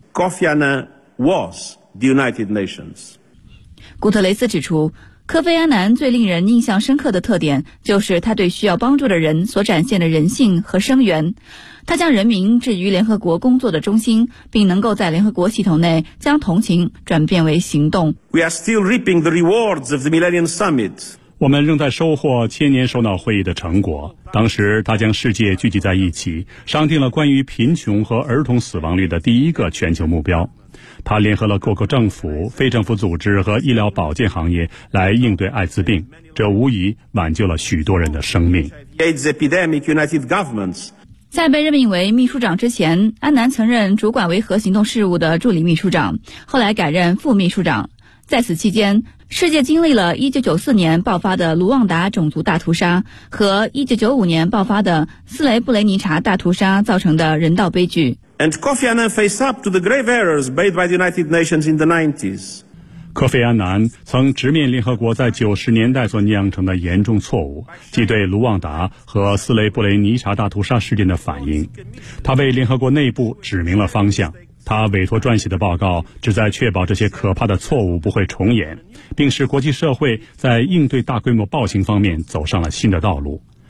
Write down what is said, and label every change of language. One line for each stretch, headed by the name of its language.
English: Kofi Annan was the United Nations.
Chinese: 古特雷斯指出，科菲·安南最令人印象深刻的特点就是他对需要帮助的人所展现的人性和声援。他将人民置于联合国工作的中心，并能够在联合国系统内将同情转变为行动。
English: We are still reaping the rewards of the Millennium Summit.
Chinese: 我们仍在收获千年首脑会议的成果。当时他将世界聚集在一起，商定了关于贫穷和儿童死亡率的第一个全球目标。他联合了各个政府、非政府组织和医疗保健行业来应对艾滋病，这无疑挽救了许多人的生命。在被任命为秘书长之前，安南曾任主管维和行动事务的助理秘书长，后来改任副秘书长。在此期间，世界经历了1994年爆发的卢旺达种族大屠杀和1995年爆发的斯雷布雷尼察大屠杀造成的人道悲剧。
English: And Kofi Annan faced up to the grave errors made by the United Nations in the 90s.
Chinese: 科菲·安南曾直面联合国在90年代所酿成的严重错误，即对卢旺达和斯雷布雷尼察大屠杀事件的反应。他为联合国内部指明了方向。他委托撰写的报告旨在确保这些可怕的错误不会重演，并使国际社会在应对大规模暴行方面走上了新的道路。